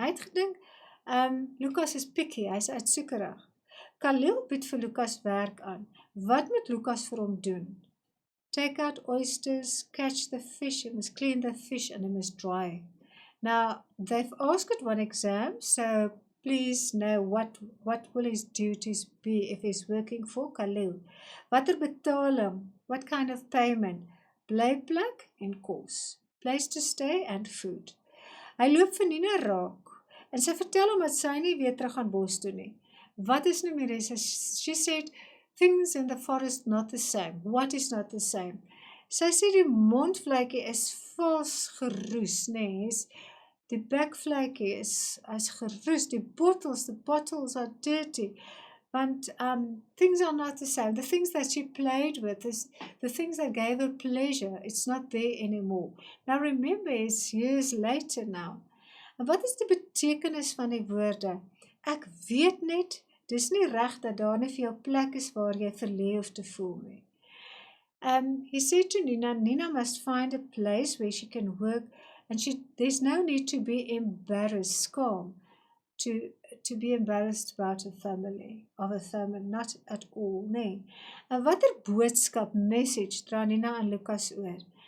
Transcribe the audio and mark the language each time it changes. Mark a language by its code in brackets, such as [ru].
[af] Hy het gedink, [en] Lucas is picky, [af] hy is uitsoekerig. Khalil bied vir Lucas werk aan. Wat moet Lucas vir hom doen? [en] Take out oysters, catch the fish, he must clean the fish and he must dry. Now, they've asked one exam, so please know what will his duties be if he's working for Khalil. [af] Watter betaling? [en] What kind of payment? [af] Blyplek en kos. [en] Place to stay and food. [af] Hy loop vir Nina raak en sy vertel hom dat sy nie weer terug aan bos toe nie. Wat is nou meer? [en] She said, things in the forest not the same. What is not the same? [af] Sy sê die mondvletjie is vals geroes, nee, die bekvletjie is geroes, [en] the bottles are dirty, want things are not the same. The things that she played with, the things that gave her pleasure, it's not there anymore. Now remember, it's years later now. [af] En wat is die betekenis van die woorde? Ek weet net, dis nie reg dat daar nie vir jou plek is waar jy verlee of te voel nie. [en] He said to Nina, Nina must find a place where she can work, and there's no need to be embarrassed, calm, to be embarrassed about a family, not at all, nee. [af] En watter boodskap, message, dra Nina en Lucas oor?